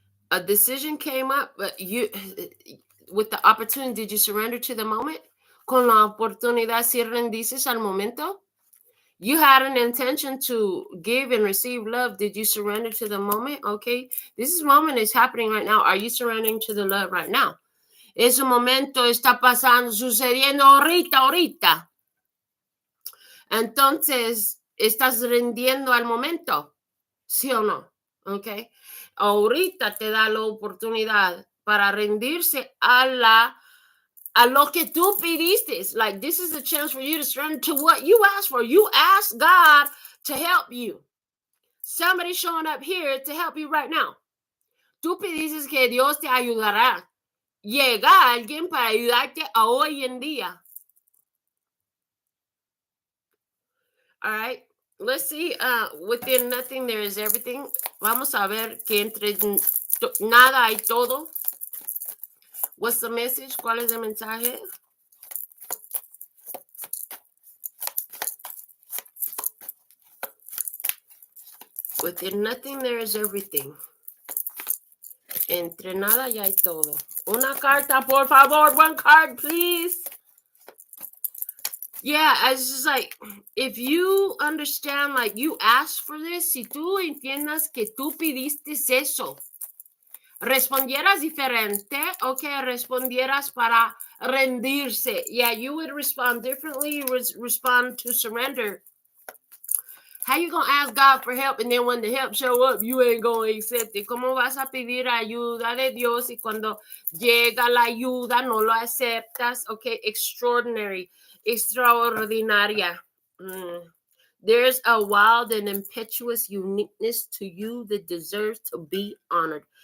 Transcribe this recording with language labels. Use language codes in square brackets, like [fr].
[en] A decision came up, but you, with the opportunity, did you surrender to the moment? [es] Con la oportunidad, si rendices al momento? [en] You had an intention to give and receive love. Did you surrender to the moment? Okay. This moment is happening right now. Are you surrendering to the love right now? [es] Ese momento está pasando, sucediendo ahorita. Entonces, ¿estás rindiendo al momento? ¿Sí o no? ¿Ok? Ahorita te da la oportunidad para rendirse a lo que tú pediste. [en] Like, this is a chance for you to surrender to what you asked for. You asked God to help you. Somebody's showing up here to help you right now. [es] Tú pediste que Dios te ayudará. Llega alguien para ayudarte a hoy en día. [en] All right. Let's see. Within nothing, there is everything. [es] Vamos a ver que entre nada hay todo. [en] What's the message? [es] ¿Cuál es el mensaje? [en] Within nothing, there is everything. [es] Entre nada ya hay todo. Una carta, por favor. [en] One card, please. Yeah, it's just like, if you understand, like, you asked for this, [es] si tú entiendas que tú pidiste eso, respondieras diferente, okay, respondieras para rendirse. [en] Yeah, you would respond differently, respond to surrender. How you gonna ask God for help and then when the help show up, you ain't gonna accept it? [es] ¿Cómo vas a pedir ayuda de Dios y cuando llega la ayuda no lo aceptas? [en] Okay, extraordinary, extraordinaria. There's a wild and impetuous uniqueness to you that deserves to be honored.